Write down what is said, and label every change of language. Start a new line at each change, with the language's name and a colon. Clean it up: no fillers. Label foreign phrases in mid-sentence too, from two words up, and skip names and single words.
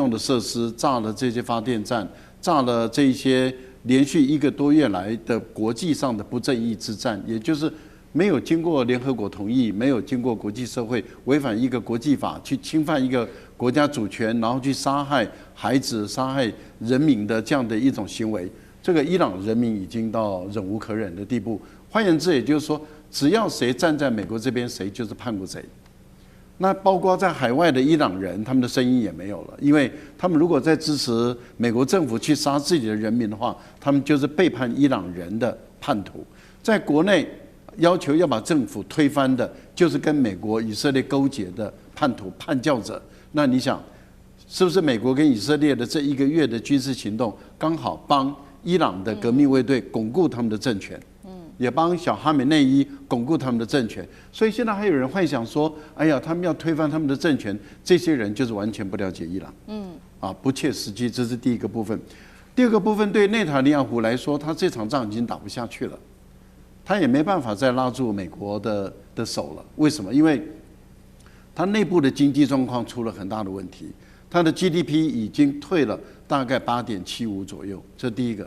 Chinese: 用的設施，炸了這些發電站，炸了這些連續1個多月來的國際上的不正義之戰，也就是沒有經過聯合國同意，沒有經過國際社會，違反一個國際法，去侵犯一個國家主權，然後去殺害孩子、殺害人民的這樣的一種行為，這個伊朗人民已經到忍無可忍的地步。換言之，也就是說，只要誰站在美國這邊，誰就是叛國賊。那包括在海外的伊朗人，他們的聲音也沒有了，因為他们如果在支持美國政府去殺自己的人民的話，他們就是背叛伊朗人的叛徒。在國內要求要把政府推翻的，就是跟美國、以色列勾結的叛徒、叛教者。那你想，是不是美國跟以色列的這1個月的軍事行動，剛好幫伊朗的革命衛隊鞏固他們的政權？也幫小哈梅內伊鞏固他們的政權，所以現在還有人幻想說，哎呀，他們要推翻他們的政權，這些人就是完全不了解伊朗，不切實際，這是第一個部分。第二個部分，對內塔尼亞胡來說，他這場仗已經打不下去了，他也沒辦法再拉住美國的手了。為什麼？因為他內部的經濟狀況出了很大的問題，他的 GDP 已經退了大概8.75左右，這第一個。